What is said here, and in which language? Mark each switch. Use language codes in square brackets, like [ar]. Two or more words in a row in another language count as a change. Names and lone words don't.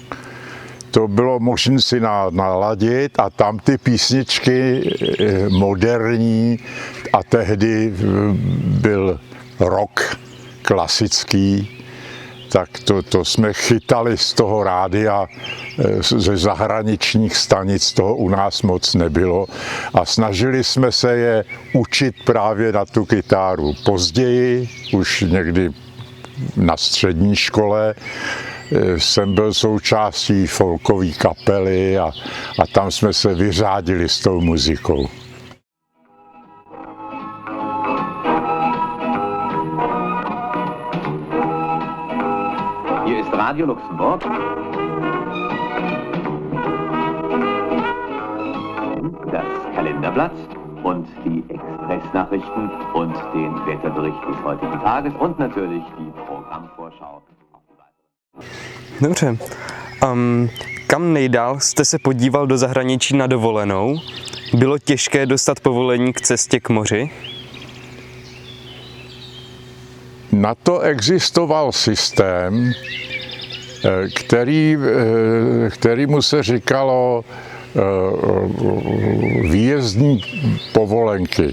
[cs] To bylo možné si naladit a tam ty písničky moderní a tehdy byl rock klasický, tak to jsme chytali z toho rádia, ze zahraničních stanic, toho u nás moc nebylo a snažili jsme se je učit právě na tu kytáru. Později, už někdy na střední škole, jsem byl součástí folkové kapely a tam jsme se vyřádili s tou muzikou. [de] Hier ist Radio Luxemburg. Das Kalenderblatt und die Expressnachrichten und den Wetterbericht des heutigen Tages und natürlich die Programmvorschau. [cs] Dobře. Kam nejdál jste se podíval do zahraničí na dovolenou? Bylo těžké dostat povolení k cestě k moři? Na to existoval systém, kterýmu se říkalo výjezdní povolenky.